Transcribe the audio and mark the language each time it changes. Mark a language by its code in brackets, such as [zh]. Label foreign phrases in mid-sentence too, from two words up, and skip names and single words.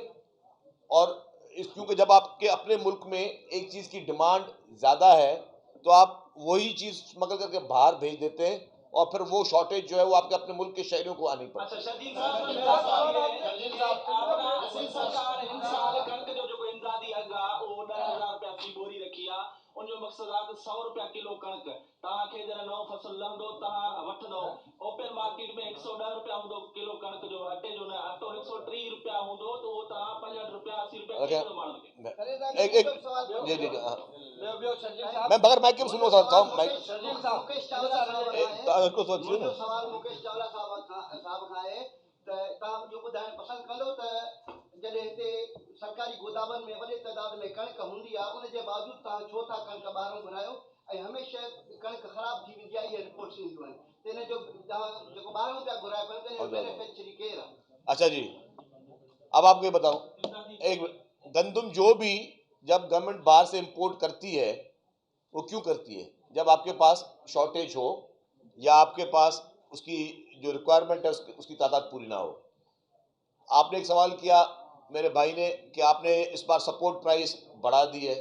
[ur] اور کیونکہ جب آپ کے اپنے ملک میں ایک چیز کی ڈیمانڈ زیادہ ہے تو آپ وہی چیز اسمگل کر کے باہر بھیج دیتے ہیں، اور پھر وہ شارٹیج جو ہے وہ آپ کے اپنے ملک کے شہریوں کو آنی پڑتی ہے. [sd] सरकार हिन साल कणक जो जेको इमदादी अघु आहे उहो 10,000 रुपया फी बोरी रखी आहे। उनजो मक़सदु आहे त 100 रुपया किलो कणक तव्हांखे जॾहिं नओं फसल लहंदो तव्हां वठंदो, [en] open market [sd] में 110 रुपया हूंदो किलो कणक जो, अटे जो न, अटो 130 रुपया हूंदो, तो उहो तव्हां 65 रुपया 80 रुपया किलो माण्हुनि खे। [ur] میں بغیر مائیک کے سننا چاہتا ہوں. [sd] मुकेश चावला सवाल मुकेश चावला साहब खां आहे त तव्हां इहो ॿुधाइण पसंदि कंदो त जॾहिं हिते सरकारी गोदामनि में वॾे तइदाद में कणिक हूंदी आहे, उन जे बावजूदि तव्हां छो था कणिक ॿाहिरां घुरायो ऐं हमेशह कणिक ख़राब थी वेंदी आहे, इहे रिपोर्ट्स ईंदियूं आहिनि, त इन जो तव्हां जेको ॿाहिरां पिया घुरायो कणिक, इन जो बेनिफिशियरी केरु आहे? [ur] اچھا جی، اب آپ کو یہ بتاؤں، ایک گندم جو بھی جب گورنمنٹ باہر سے امپورٹ کرتی ہے، وہ کیوں کرتی ہے? جب آپ کے پاس شارٹیج ہو یا آپ کے پاس اس کی جو ریکوائرمنٹ ہے اس کی تعداد پوری نہ ہو. آپ نے ایک سوال کیا میرے بھائی نے کہ آپ نے اس بار [en] support price [ur] بڑھا دی ہے.